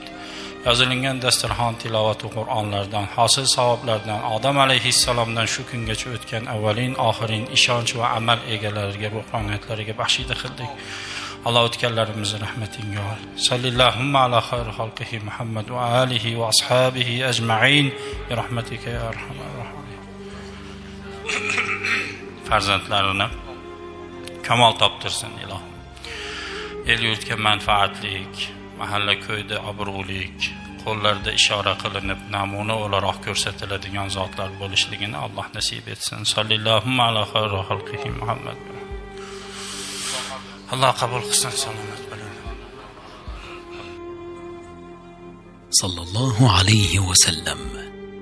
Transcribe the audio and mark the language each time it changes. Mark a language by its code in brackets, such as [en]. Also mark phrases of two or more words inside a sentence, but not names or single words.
[uz] Yozilingan dasturxon tilovat va Qur'onlardan, hosil savoblardan, Odam alayhissalomdan shu kungacha o'tgan avvalin oxirin ishonch va amal egalariga, ruhoniyatlariga baxshida qildik. Alloh o'tganlarimizni rahmatingga ol. [ar] صلى الله على خير خلقه محمد وآله وأصحابه أجمعين برحمتك يا أرحم الراحمين. [uz] Farzandlarini kamol toptirsin ilohim. El yurtga manfaatlik, mahalla ko'yda obro'lik, qo'llarda ishora qilinib namuna o'laroq ko'rsatiladigan zotlar bo'lishligini Alloh nasib etsin. [ar] صلى الله على خير خلقه محمد. [uz] Allah qabul qilsin, salomat bo'ling. [ar] صلى الله عليه وسلم.